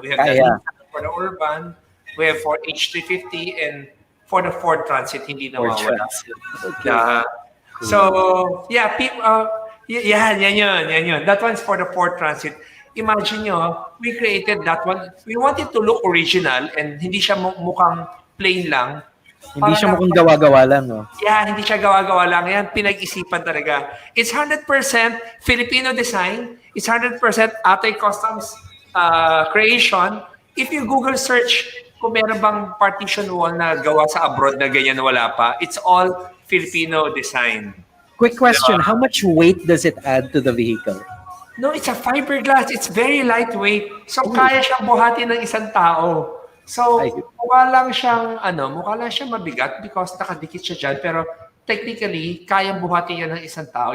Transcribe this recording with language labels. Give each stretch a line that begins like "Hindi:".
English: We have for the Urban, we have for H350, and for the Ford Transit,
Filipino: hindi na mawala.
English: Okay.
Filipino: So, yeah, yan yun.
English: That one's for the Ford Transit. Imagine nyo, we created that one. We want it to look original and
Filipino: hindi siya mukhang plain lang. Hindi siya mukhang gawa-gawa lang, no? Yeah, hindi siya gawa-gawa lang. Yan, pinag-isipan talaga.
English: It's 100% Filipino design. It's 100% Atoy Customs creation. If you Google search
Filipino: kung meron bang partition wall na gawa sa abroad na ganyan wala pa,
English: it's all Filipino design. Quick question, how much weight does it add to the vehicle? No, it's a fiberglass. It's very lightweight.
Filipino: So, kaya siyang buhatin ng isang tao. So, mukha lang siyang mabigat because nakadikit siya dyan. Pero technically, kayang buhatin yan ng isang tao.